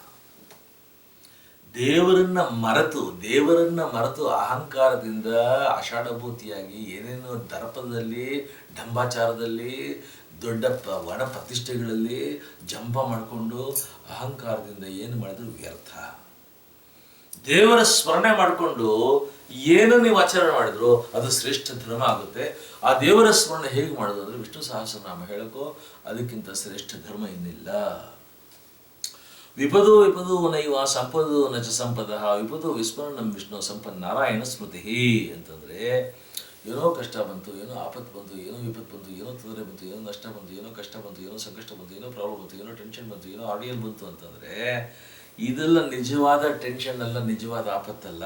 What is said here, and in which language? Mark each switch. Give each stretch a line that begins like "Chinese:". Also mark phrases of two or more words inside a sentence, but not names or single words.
Kannada: ದೇವರನ್ನ ಮರೆತು ಅಹಂಕಾರದಿಂದ ಆಷಾಢಭೂತಿಯಾಗಿ ಏನೇನು ದರ್ಪದಲ್ಲಿ ಢಂಬಾಚಾರದಲ್ಲಿ ದೊಡ್ಡ ವನ ಪ್ರತಿಷ್ಠೆಗಳಲ್ಲಿ ಜಂಪ ಮಾಡಿಕೊಂಡು ಅಹಂಕಾರದಿಂದ ಏನು ಮಾಡಿದ್ರು ವ್ಯರ್ಥ. ದೇವರ ಸ್ಮರಣೆ ಮಾಡಿಕೊಂಡು ಏನು ನೀವು ಆಚರಣೆ ಮಾಡಿದ್ರು ಅದು ಶ್ರೇಷ್ಠ ಧರ್ಮ ಆಗುತ್ತೆ. ಆ ದೇವರ ಸ್ಮರಣೆ ಹೇಗೆ ಮಾಡೋದು ಅಂದರೆ ವಿಷ್ಣು ಸಹಸ್ರನಾಮ ಹೇಳಕ್ಕೋ ಅದಕ್ಕಿಂತ ಶ್ರೇಷ್ಠ ಧರ್ಮ ಇನ್ನಿಲ್ಲ.
Sanskrit: ವಿಪದೋ ನೈವ ಸಂಪದೋ ನಚ ಸಂಪದ ವಿಪದೋ ವಿಸ್ಮರಣಂ ವಿಷ್ಣು ಸಂಪನ್ ನಾರಾಯಣ ಸ್ಮೃತಿ.
Kannada: ಅಂತಂದರೆ ಏನೋ ಕಷ್ಟ ಬಂತು, ಏನೋ ಆಪತ್ತು ಬಂತು, ಏನೋ ವಿಪತ್ತು ಬಂತು, ಏನೋ ತೊಂದರೆ ಬಂತು, ಏನೋ ನಷ್ಟ ಬಂತು, ಏನೋ ಕಷ್ಟ ಬಂತು, ಏನೋ ಸಂಕಷ್ಟ ಬಂತು, ಏನೋ ಪ್ರಾಬ್ಲಮ್ ಬಂತು, ಏನೋ ಟೆನ್ಷನ್ ಬಂತು, ಏನೋ ಆಡಿಯಲ್ ಬಂತು ಅಂತಂದರೆ ಇದೆಲ್ಲ ನಿಜವಾದ ಟೆನ್ಷನ್ ಅಲ್ಲ, ನಿಜವಾದ ಆಪತ್ತಲ್ಲ.